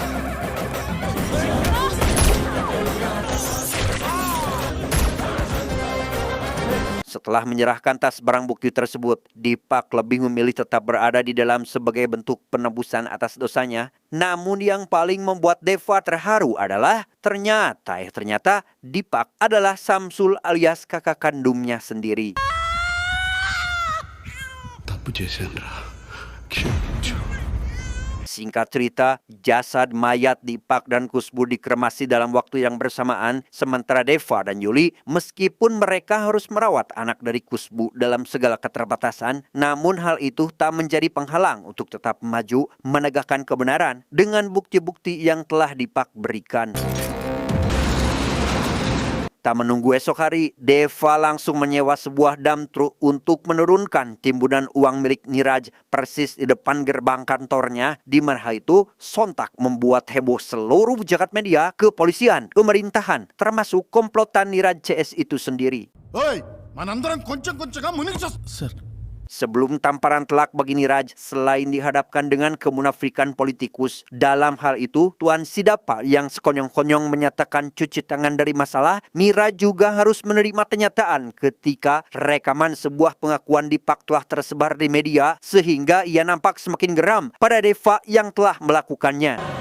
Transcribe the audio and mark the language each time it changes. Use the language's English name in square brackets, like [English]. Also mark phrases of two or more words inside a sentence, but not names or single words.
[Indonesian] Setelah menyerahkan tas barang bukti tersebut, Dipak lebih memilih tetap berada di dalam sebagai bentuk penebusan atas dosanya. Namun yang paling membuat Deva terharu adalah ternyata Dipak adalah Samsul alias kakak kandungnya sendiri. [Telugu] తప్పు చేశాను రా, క్షమించు. [Indonesian] Singkat cerita, jasad mayat Dipak dan Kusbu dikremasi dalam waktu yang bersamaan, sementara Deva dan Yuli, meskipun mereka harus merawat anak dari Kusbu dalam segala keterbatasan, namun hal itu tak menjadi penghalang untuk tetap maju menegakkan kebenaran dengan bukti-bukti yang telah Dipak berikan. Tak menunggu esok hari, Deva langsung menyewa sebuah [English] dump truck [Indonesian] untuk menurunkan timbunan uang milik Niraj persis di depan gerbang kantornya, di mana hal itu sontak membuat heboh seluruh jagat media, kepolisian, pemerintahan, termasuk komplotan Niraj CS itu sendiri. [Telugu] ఓయ్ మనందరం కొంచెం కొంచెంగా మునిగి సార్ [Indonesian] Sebelum tamparan telak bagi Niraj, selain dihadapkan dengan kemunafikan politikus, dalam hal itu Tuan Sidapa yang sekonyong-konyong menyatakan cuci tangan dari masalah, Niraj juga harus menerima kenyataan ketika rekaman sebuah pengakuan di Pak telah tersebar di media, sehingga ia nampak semakin geram pada Deva yang telah melakukannya.